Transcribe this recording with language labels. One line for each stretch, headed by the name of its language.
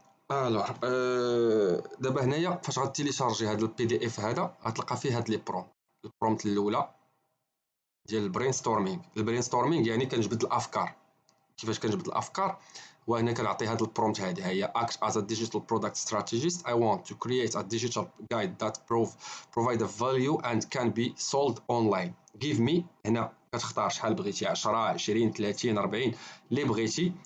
Arabic: الوغ دابا هنايا فاش غتيليشارجي هذا البي دي اف هذا غتلقى فيه هاد لي برومبت. البرومبت الاولى ديال البرين ستورمينغ يعني كنجبد الافكار. كيفاش كنجبد الافكار؟ وهنا كنعطي هاد البرومبت هذه هي
English: act as a digital product strategist. I want to create a digital guide that provide a value and can be sold online. give me،
Arabic: هنا كتختار شحال بغيتي، 10 20 30 40 اللي بغيتي.